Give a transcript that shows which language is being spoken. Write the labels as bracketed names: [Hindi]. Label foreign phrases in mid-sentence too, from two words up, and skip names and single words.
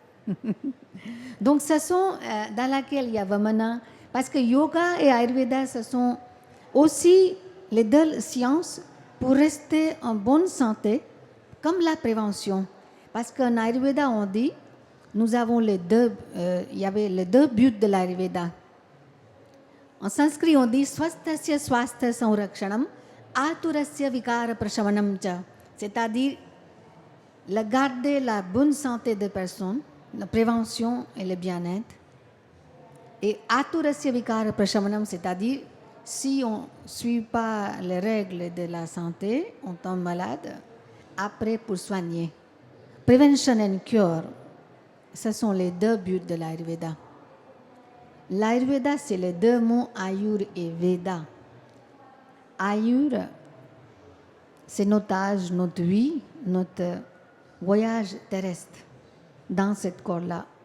[French] Donc, ce sont dans laquelle il y a Vamana, parce que yoga et Ayurveda, ce sont aussi les deux sciences pour rester en bonne santé, comme la prévention. Parce qu'en Ayurveda, on dit, nous avons les deux, il y avait les deux buts de l'Ayurveda. En sanskrit, on dit [Sanskrit] swastasya swastha sanrakshanam, aturasya vikara prashavanam cha. [French] C'est-à-dire, garder la bonne santé des personnes, la prévention et le bien-être. [Sanskrit] Et aturasya vikara prashavanam, [French] c'est-à-dire, si on ne suit pas les règles de la santé, on tombe malade, après pour soigner. [English] Prevention and cure, [French] ce sont les deux buts de l'Ayurveda. L'Ayurveda, c'est les deux mots Ayur et Veda. Ayur, c'est notre âge, notre vie, notre voyage terrestre dans cette corps-là.